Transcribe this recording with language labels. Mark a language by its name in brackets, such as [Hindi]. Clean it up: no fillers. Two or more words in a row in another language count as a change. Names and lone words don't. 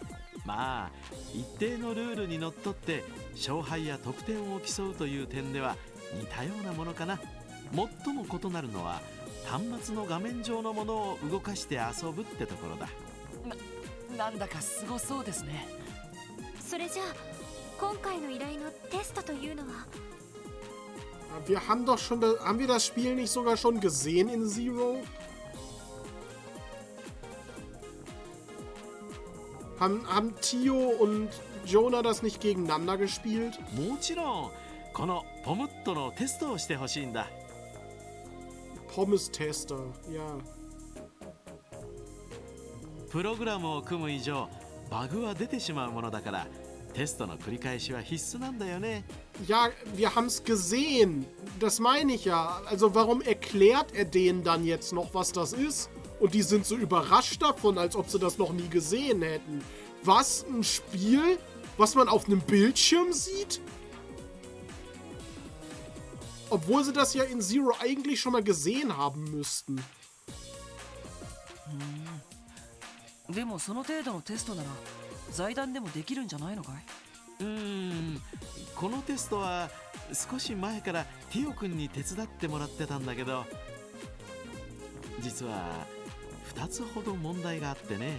[Japanese] まあ一定のルールにのっとって勝敗や得点を競うという点では似たようなものかな。最も異なるのは端末の画面上のものを動かして遊ぶってところだ。なんだかすごそうですね。それじゃあ今回の依頼のテストというのは？ [German] Haben wir das Spiel nicht sogar schon gesehen in Zero? Haben Tio und Jonah das nicht gegeneinander gespielt? [Japanese] もちろんこのポムットのテストをしてほしいんだ。 [German] Pommes Tester, ja. [Japanese] プログラムを組む以上バグは出てしまうものだからテストの繰り返しは必須なんだよね。 [German] Ja, wir haben's gesehen. Das meine ich ja. Also warum erklärt er denen dann jetzt noch, was das ist? Und die sind so überrascht davon, als ob sie das noch nie gesehen hätten. Was? Ein Spiel, was man auf einem Bildschirm sieht? Obwohl sie das ja in Zero eigentlich schon mal gesehen haben müssten. [Japanese] でもその程度のテストなら財団でもできるんじゃないのかい？このテストは少し前からティオ君に手伝ってもらってたんだけど、実は2つほど問題があってね。